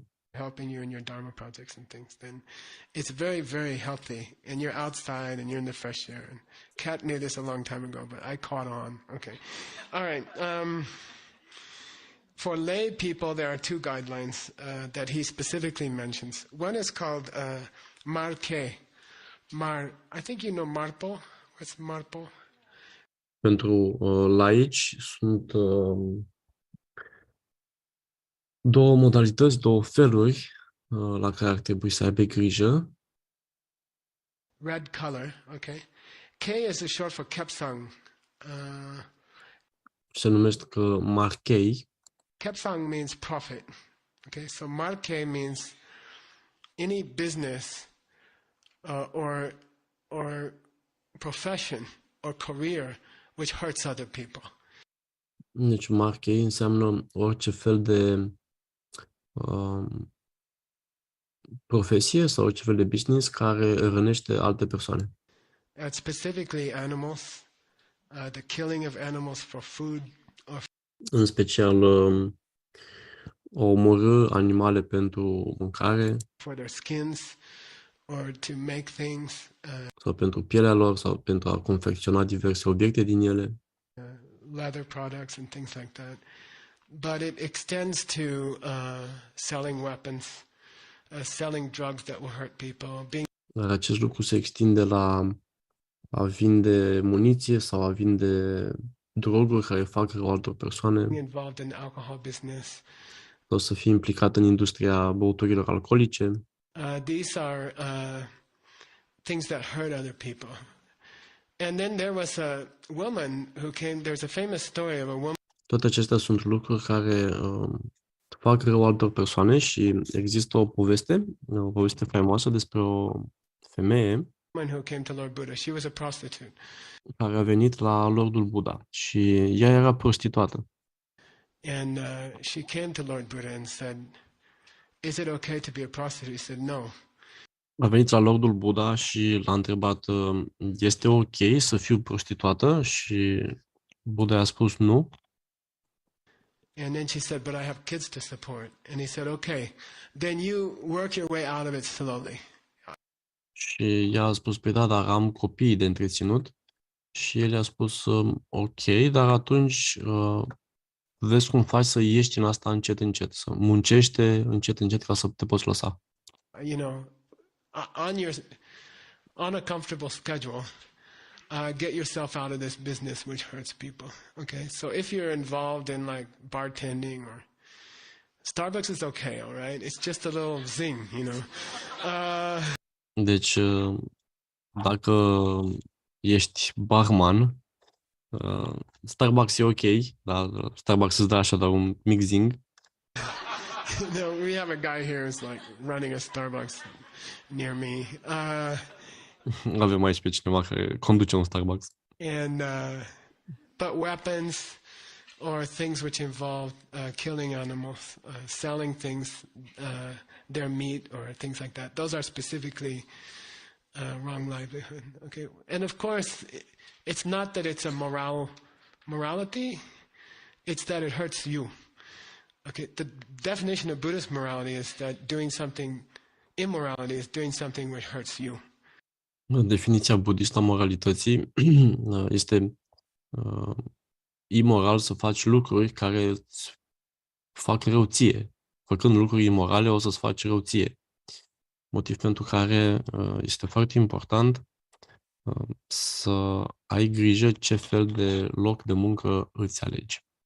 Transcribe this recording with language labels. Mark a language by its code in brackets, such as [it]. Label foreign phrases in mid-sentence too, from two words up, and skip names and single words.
[en] Helping you in your Dharma projects and things, then it's very, very healthy. And you're outside and you're in the fresh air. And Kat knew this a long time ago, but I caught on. Okay. All right. For lay people, there are two guidelines that he specifically mentions. One is called marke. I think you know marpo. What's marpo? [ro] Pentru laici sunt două modalități, două feluri la care ar trebui să aibă grijă. [en] Red color, okay. K is short for kepsang. [ro] Se numesc marchei. [en] Kepsang means profit. Okay, so marke means any business or profession or career which hurts other people. [ro] Deci marchei înseamnă orice fel de profesie sau orice fel de business care rănește alte persoane. [en] Specifically animals, the killing of animals for food. [ro] În special omorâ animale pentru mâncare. [en] For their skins or to make things. [ro] Sau pentru pielea lor sau pentru a confecționa diverse obiecte din ele. [en] Leather products and things like that. But it extends to selling weapons, selling drugs that will hurt people. [ro] Dar acest lucru se extinde la a vinde muniție sau a vinde droguri care fac rău altor persoane. [en] Involved in alcohol business. [ro] Sau să fie implicat în industria băuturilor alcoolice. [en] These are things that hurt other people. And then there was a woman who came. There's a famous story of a woman. [ro] Toate acestea sunt lucruri care fac rău altor persoane și există o poveste faimoasă despre o femeie [en] Who came to Lord Buddha. She was a prostitute. [ro] Care a venit la Lordul Buddha și ea era prostituată. [en] And she came to Lord Buddha and said, "Is it okay to be a prostitute?" He said, "No." [ro] A venit la Lordul Buddha și l-a întrebat, este ok să fiu prostituată? Și Buddha a spus nu. [en] And then she said, "But I have kids to support." And he said, "Okay, then you work your way out of it slowly." [ro] Și ea a spus, păi da, dar am copii de întreținut. Și el i-a spus, ok, dar atunci vezi cum faci să ieși în asta încet, încet, să muncește încet, încet ca să te poți lăsa. [en] You know, on a comfortable schedule, get yourself out of this business which hurts people. Okay, so if you're involved in like bartending or Starbucks is okay, all right? It's just a little zing, you know. [ro] Deci, dacă ești barman, Starbucks e ok, dar Starbucks îți dă așa doar un mic zing. [en] No, we have a guy here who's like running a Starbucks near me. [ro] Avem aici pe cineva care conduce un Starbucks. [en] And but weapons or things which involve killing animals, selling things, their meat or things like that. Those are specifically wrong livelihood. Okay, and of course, it's not that it's a morality; it's that it hurts you. Okay, the definition of Buddhist morality is that doing something immorality is doing something which hurts you. [ro] Definiția budistă a moralității este imoral să faci lucruri care îți fac rău ție. Făcând lucruri imorale o să-ți faci rău ție. Motiv pentru care este foarte important să ai grijă ce fel de loc de muncă îți alegi.